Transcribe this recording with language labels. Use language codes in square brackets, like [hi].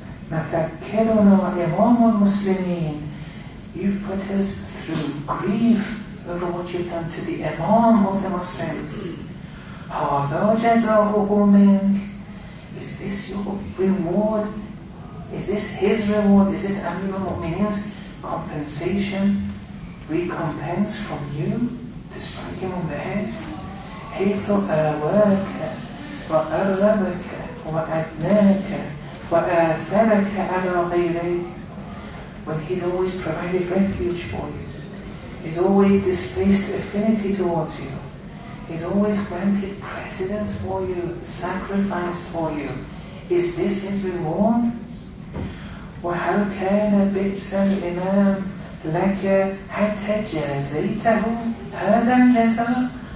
[ar] Mathakkiruna Imam al-Muslimeen, [en] you've put us through grief over what you've done to the Imam of the Muslims. [ar] Hadha jazaa'uhu mink. [en] Is this your reward? Is this his reward? Is this Amir al-Mu'mineen's compensation, recompense from you to strike him on the head? [ar] حيث آواك وأرغبك وأدناك وآثرك على غيرك. [en] When he's always provided refuge for you, he's always displaced affinity towards you, he's always granted precedence for you, sacrificed for you. Is this his reward? [ar] وَهَلْ كَانَ بِئْسَ الْإِمَامِ لَكَ حَتَّى جَازَيْتَهُ هَذَا الْجَزَاء.